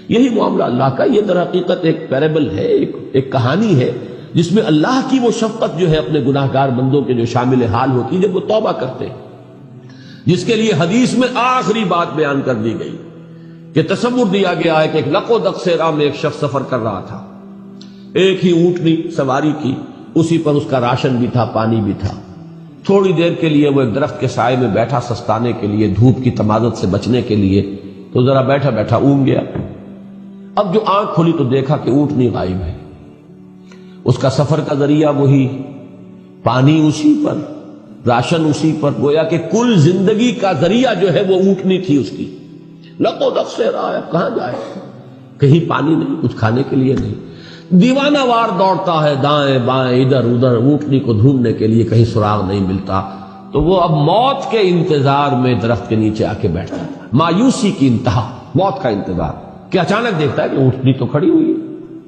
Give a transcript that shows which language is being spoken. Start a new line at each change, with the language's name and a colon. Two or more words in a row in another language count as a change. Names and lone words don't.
Urdu: یہی معاملہ اللہ کا، یہ در حقیقت ایک پیرابل ہے، ایک کہانی ہے جس میں اللہ کی وہ شفقت جو ہے اپنے گناہگار بندوں کے جو شامل حال ہوتی ہے جب وہ توبہ کرتے ہیں، جس کے لیے حدیث میں آخری بات بیان کر دی گئی کہ تصور دیا گیا ہے کہ ایک لق و دق صحرا میں ایک شخص سفر کر رہا تھا، ایک ہی اونٹنی سواری کی، اسی پر اس کا راشن بھی تھا، پانی بھی تھا۔ تھوڑی دیر کے لیے وہ ایک درخت کے سائے میں بیٹھا سستانے کے لیے، دھوپ کی تمازت سے بچنے کے لیے، تو ذرا بیٹھا بیٹھا اونگ گیا۔ اب جو آنکھ کھلی تو دیکھا کہ اونٹنی غائب ہے، اس کا سفر کا ذریعہ وہی، پانی اسی پر، راشن اسی پر، گویا کہ کل زندگی کا ذریعہ جو ہے وہ اونٹنی تھی اس کی۔ لق و دق سے رہا ہے، کہاں جائے؟ کہیں پانی نہیں، کچھ کھانے کے لیے نہیں، دیوانہ وار دوڑتا ہے دائیں بائیں ادھر ادھر اونٹنی کو ڈھونڈنے کے لیے، کہیں سراغ نہیں ملتا۔ تو وہ اب موت کے انتظار میں درخت کے نیچے آ کے بیٹھتا ہے، مایوسی کی انتہا، موت کا انتظار، کہ اچانک دیکھتا ہے کہ اونٹنی تو کھڑی ہوئی ہے۔